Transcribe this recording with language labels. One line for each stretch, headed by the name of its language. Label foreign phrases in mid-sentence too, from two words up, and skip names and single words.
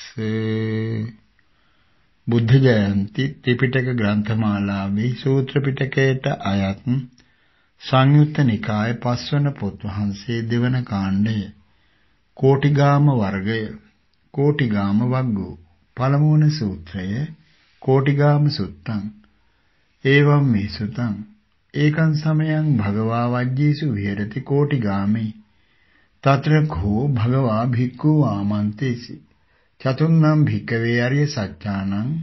Sinhala: බුද්ධ ජයන්ති ත්‍රිපිටක ග්‍රන්ථමාලාවේ සූත්‍ර පිටකයට අයත් සංයුත්ත නිකායේ පස්වන පොත් වහන්සේ දෙවන කාණ්ඩය කෝටිගාම වර්ගය
Pali: කෝටිගාම වග්ගෝ
Sinhala: පළමුවන සූත්‍රය
Pali: කෝටිගාම සුත්තං. එවං මේ සුතං ඒකං සමයං භගවා වජ්ජේසු විහෙරති කෝටිගාමේ තත්‍ර කෝ භගවා භික්ඛු ආමන්තේසි චතුන්නම් භික්ඛවේ අරිය සත්‍යානං